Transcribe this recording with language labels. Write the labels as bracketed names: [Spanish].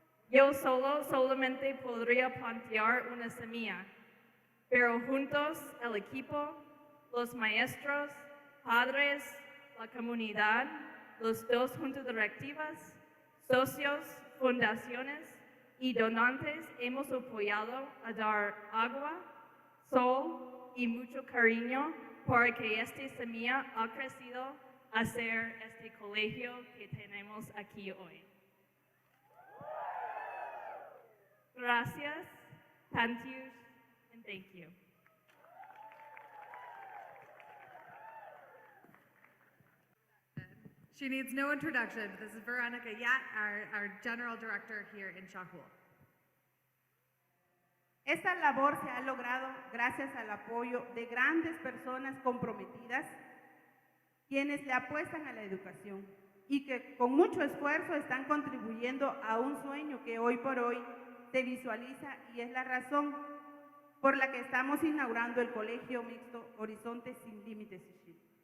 [Spanish] Yo solamente podría plantear una semilla, pero juntos el equipo, los maestros, padres, la comunidad, los dos juntas directivas, socios, fundaciones y donantes hemos apoyado a dar agua, sol y mucho cariño para que esta semilla ha crecido a ser este colegio que tenemos aquí hoy. Gracias, [English] thank you, and thank you. She needs no introduction. This is Veronica Yat, our General Director here in Chajul. [Spanish] Esta labor se ha logrado gracias al apoyo de grandes personas comprometidas, quienes le apuestan a la educación y que con mucho esfuerzo están contribuyendo a un sueño que hoy por hoy se visualiza y es la razón por la que estamos inaugurando el Colegio Mixto Horizontes sin Límites Ixil.